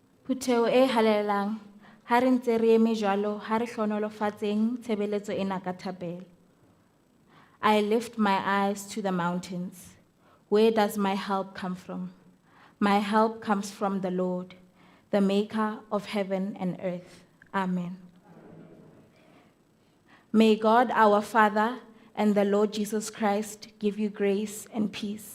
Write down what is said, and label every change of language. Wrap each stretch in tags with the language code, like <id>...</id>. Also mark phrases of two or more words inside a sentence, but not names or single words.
<st>Phutheo e halelang, ha re ntse re eme jwalo, ha re hlohonolofatseng tshebeletso ena ka thapelo.</st> <en>I lift my eyes to the mountains. Where does my help come from? My help comes from the Lord, the maker of heaven and earth. Amen. May God our Father and the Lord Jesus Christ give you grace and peace.</en>